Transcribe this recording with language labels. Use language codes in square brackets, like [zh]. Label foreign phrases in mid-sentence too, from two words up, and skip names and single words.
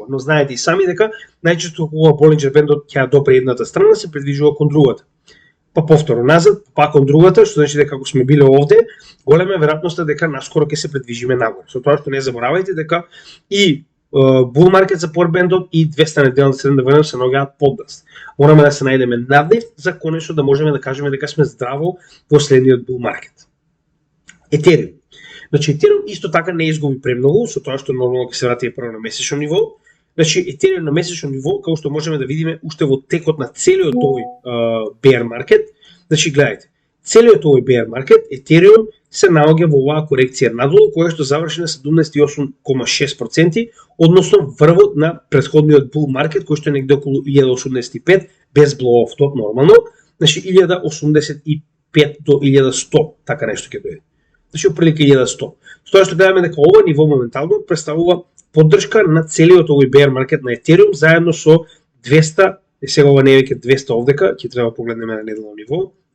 [mk] Но знаете и сами дека најчесто кога Болинџер бендот ќе допре едната страна, се придвижува кон другата. Па повторно назад, па кон другата, што значи дека ако сме биле овде, голема веројатноста дека наскоро ќе се придвижиме нагоре. Со тоа што не заборавајте дека и [en] bull market [mk] за [en] power band [mk] и 200 неделна средна вредност се наоѓаат под нас. Мораме да се најдеме над нив за конечно да можеме да кажеме дека сме здраво во следниот [en] bull market. [mk] Етериум. Значи Етериум исто така не изгуби премногу, со тоа што нормално ќе се врати прво на месечно ниво. Значи Етериум на месечно ниво, како што можеме да видиме уште во текот на целиот овој [en] bear market, [mk] значи гледајте, целиот овој [en] bear market [mk] Етериум се наоѓа во оваа корекција надолу, која што заврши на 78,6%, односно врвот на претходниот [en] bull market, [mk] кој што е негде околу 1085, без [en] blow-off top [mk] нормално, значи 1085 до 1100, така нешто ќе дојде. Значи оприлика 1100. Тоа што гледаме дека ова ниво моментално представува поддршка на целиот овој [en] bear market [mk] на Ethereum заедно со 200, сега ова не е веќе 200 овдека, ќе треба погледнеме на неделно ниво.